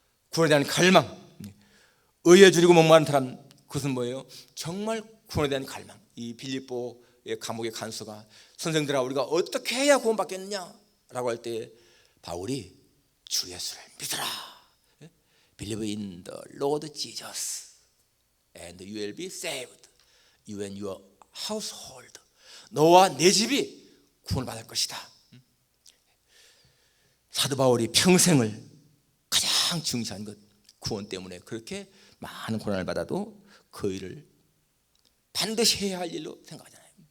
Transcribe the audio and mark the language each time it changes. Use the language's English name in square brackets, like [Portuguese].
[Korean] 구원에 대한 갈망, 의에 줄이고 목마른 사람, 그것은 뭐예요? 정말 구원에 대한 갈망. 이 빌립보의 감옥의 간수가 선생들아, 우리가 어떻게 해야 구원받겠느냐라고 할 때 바울이 주 예수를 믿으라. [English] Believe in the Lord Jesus and you will be saved, you and your household. [Korean] 너와 내 집이 구원받을 것이다. 사도 바울이 평생을 가장 중시한 것, 구원 때문에 그렇게 많은 고난을 받아도 그 일을 반드시 해야 할 일로 생각하잖아요.